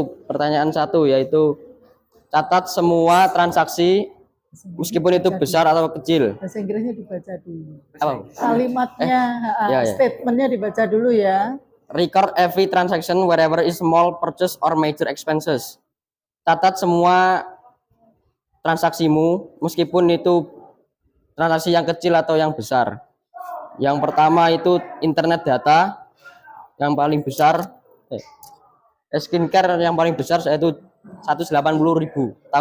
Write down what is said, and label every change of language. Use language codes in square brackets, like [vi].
[id] Pertanyaan 1 yaitu catat semua transaksi meskipun itu besar atau kecil. Bahasa Inggrisnya dibaca dulu. Apa? Kalimatnya, Ya. statementnya dibaca dulu ya. [en] Record every transaction wherever is small purchase or major expenses. [id] Catat semua transaksimu meskipun itu transaksi yang kecil atau yang besar. Yang pertama itu internet data yang paling besar, skincare yang paling besar yaitu 180.000.